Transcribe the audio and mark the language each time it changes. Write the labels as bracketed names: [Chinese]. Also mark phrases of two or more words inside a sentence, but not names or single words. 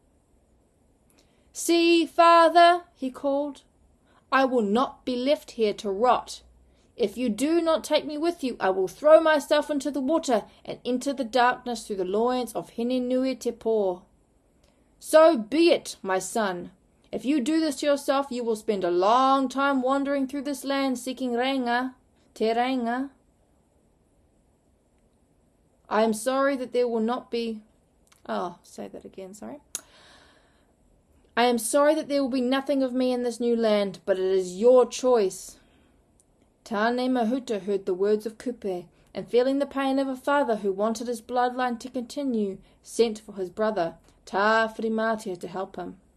[English] See, father, he called, I will not be left here to rot. If you do not take me with you, I will throw myself into the water and enter the darkness through the loins of Hinenui Te Po. So be it, my son. If you do this to yourself, you will spend a long time wandering through this land seeking reinga, te reinga. I am sorry that there will not be... say that again, sorry. I am sorry that there will be nothing of me in this new land, but it is your choice. Tāne Mahuta heard the words of Kupe, and feeling the pain of a father who wanted his bloodline to continue, sent for his brother, Tā Whirimatea, to help him.